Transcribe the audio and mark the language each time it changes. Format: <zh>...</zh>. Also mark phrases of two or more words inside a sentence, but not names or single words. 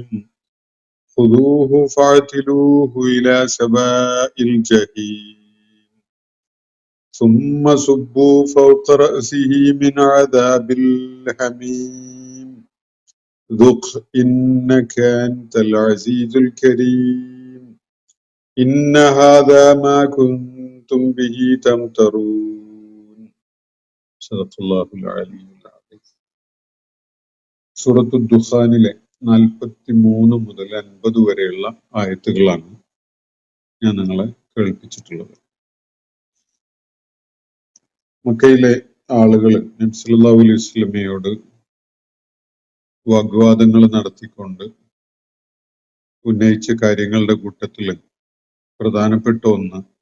<ar>خذوه فاعتلوه إلى سواء الجحيم ثم صبوا فوق رأسه من عذاب الحميم ذق إنك أنت العزيز الكريم. إن هذا ما كنتم به تمترون. صدق الله العلي العظيم.</ar> <ml>സൂറത്തു ദുഖാനിലെ 43 മുതൽ 50 വരെയുള്ള ആയത്തുകളാണ് ഞാൻ നിങ്ങളെ കേൾപ്പിച്ചിട്ടുള്ളത്. മക്കയിലെ ആളുകൾ നബി</ml> <ar>صلى الله عليه وسلم</ar> <ml>വാഗ്വാദങ്ങൾ നടത്തിക്കൊണ്ട് ഉന്നയിച്ച കാര്യങ്ങളുടെ കൂട്ടത്തിൽ പ്രധാനപ്പെട്ട ഒന്ന്</ml>